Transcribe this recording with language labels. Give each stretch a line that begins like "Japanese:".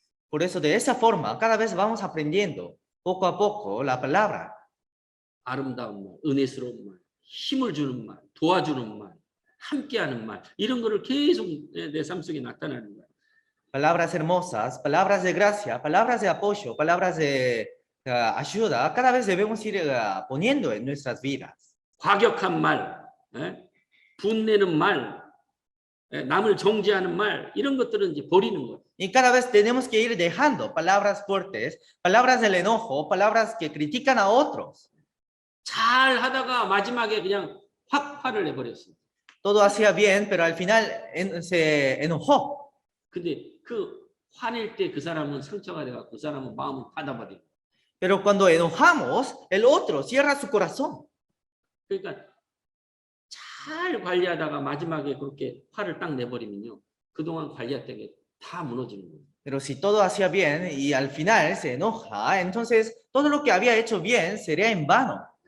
Spanish: Por eso de esa forma cada vez vamos aprendiendo poco a poco la palabra.
Korean: 아름다운 말, 은혜스러운 말, 힘을 주는 말, 도와주는 말, 함께하는 말 이런 거를 계속 내 삶 속에 나타나는 거예요.
Spanish: Palabras hermosas, palabras de gracia, palabras de apoyo, palabras de ayuda, cada vez debemos ir poniendo en nuestras vidas.
Korean: 과격한 말, 분내는 말, 남을 정죄하는 말 이런 것들은 이제 버리는 거예요.
Spanish: Y cada vez tenemos que ir dejando palabras fuertes, palabras del enojo, palabras que critican a otros.
Korean: 잘 하다가 마지막에 그냥 확 화를 내버렸어요.
Spanish: Todo hacía bien, pero al final se enojó.
Korean: 근데 그 화낼 때 그 사람은 상처가 돼서 그 사람은 마음을 닫아버려요.
Spanish: Pero cuando enojamos, el otro cierra su corazón.
Korean: 그러니까 잘 관리하다가 마지막에 그렇게 화를 딱 내버리면요. 그동안 관리했던 게 다 무너지는 거예요.
Spanish: Pero si todo hacía bien y al final se enoja, entonces todo lo que había hecho bien sería en vano.